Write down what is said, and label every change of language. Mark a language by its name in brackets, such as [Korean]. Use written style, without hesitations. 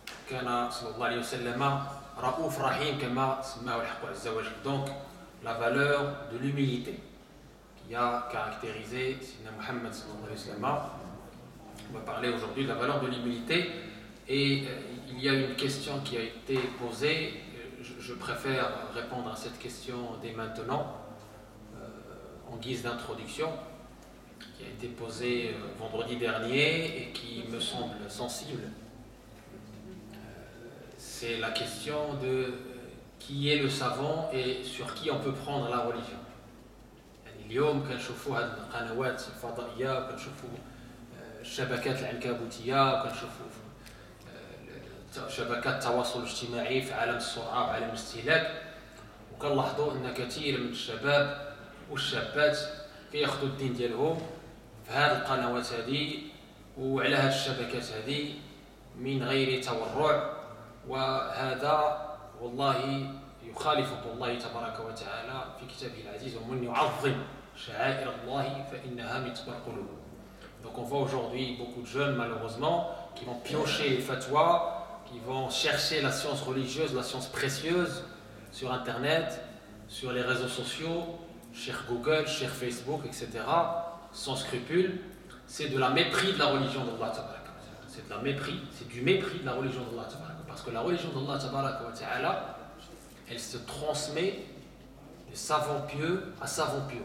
[Arabic] كان صلى الله عليه وسلم رؤوف رحيم كما سماه الحق عز وجل. [French] Donc la valeur de l'humilité qui a caractérisé Sayyidina Muhammad sallallahu alayhi wa sallam. On va parler aujourd'hui de la valeur de l'humilité et il y a une question qui a été posée. Je préfère répondre à cette question dès maintenant en guise d'introduction, qui a été posée vendredi dernier et qui me semble sensible. C'est la question de qui est le savant et sur qui on peut prendre la religion. [Arabic] اليوم كنشوفوا هاد القنوات الفضائية وكنشوفوا الشبكات العنكبوتية وكنشوفوا شبكات التواصل الاجتماعي في عالم السرعة وعالم الاستهلاك، وكنلاحظوا أن كثير من الشباب والشابات كياخذوا الدين ديالهم في هذه القنوات هذه وعلى هذه الشبكات هذه من غير تورع، وهذا والله يخالف الله تبارك وتعالى في كتابه العزيز: ومن يعظم شعائر الله فإنها من تقوى القلوب. [French] Donc on voit aujourd'hui beaucoup de jeunes malheureusement qui vont piocher les fatwas, qui vont chercher la science religieuse, la science précieuse sur internet, sur les réseaux sociaux, sur Google, sur Facebook, etc. sans scrupule. C'est de la mépris de la religion d'Allah tabaraka wa ta'ala. C'est de la mépris, c'est du mépris de la religion d'Allah tabaraka, parce que la religion d'Allah tabaraka wa ta'ala, elle se transmet de savants pieux à savants pieux.